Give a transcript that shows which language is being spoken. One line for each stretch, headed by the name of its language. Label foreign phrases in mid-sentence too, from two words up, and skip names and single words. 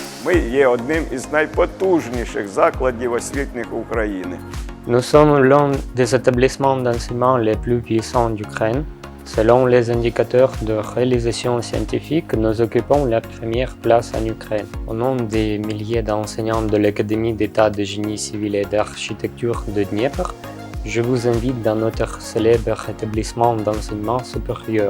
Ukrainian: Ми є одним із найпотужніших закладів освітніх України.
French: Nous sommes l'un des établissements d'enseignement les plus puissants d'Ukraine. Selon les indicateurs de réalisation scientifique, nous occupons la première place en Ukraine. Au nom des milliers d'enseignants de l'Académie d'État de génie civil et d'architecture de Dniepr, je vous invite dans notre célèbre établissement d'enseignement supérieur.